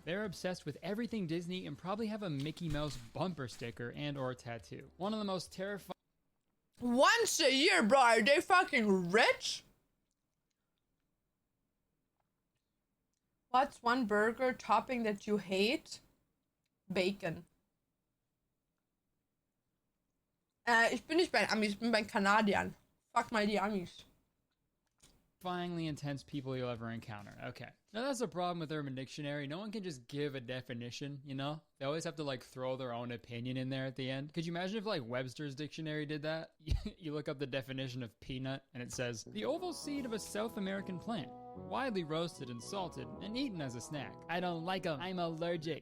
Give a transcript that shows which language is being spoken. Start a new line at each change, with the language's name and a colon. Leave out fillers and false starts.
English: They're obsessed with everything Disney and probably have a Mickey Mouse bumper sticker and or tattoo. One of the most terrifying... Once a year, bro. Are they fucking rich? What's one burger topping that you hate? Bacon.
German: Ich bin nicht bei den Amis, ich bin bei Kanadiern. Fuck mal die Amis.
English: Terrifyingly intense people you'll ever encounter. Okay. Now that's the problem with Urban Dictionary. No one can just give a definition, you know? They always have to like throw their own opinion in there at the end. Could you imagine if like Webster's Dictionary did that? You look up the definition of peanut and it says, the oval seed of a South American plant, widely roasted and salted and eaten as a snack. I don't like them. I'm allergic.